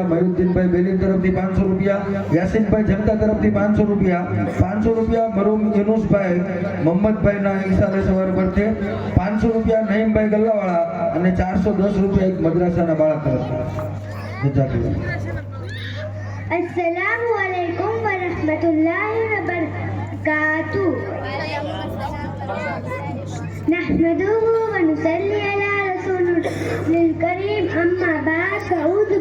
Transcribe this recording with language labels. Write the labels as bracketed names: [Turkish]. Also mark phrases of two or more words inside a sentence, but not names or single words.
[Gujarati] મયુદ્દીનભાઈ બેલીન તરફથી 500 રૂપિયા. યાસીનભાઈ જનતા તરફથી 500 રૂપિયા. 500 રૂપિયા મરૂમ યુનુસભાઈ મોહમ્મદભાઈના ઈશારે સવાર પરથી. 500 રૂપિયા નહીમભાઈ ગલ્લાવાળા અને 410 રૂપિયા એક મદ્રાસાના બાળક તરફથી. જઝાકલ્લાહ. [Arabic] السلام علیکم ورحمۃ اللہ وبرکاتہ. نحمده ونصلي على رسول الكريم أما بعد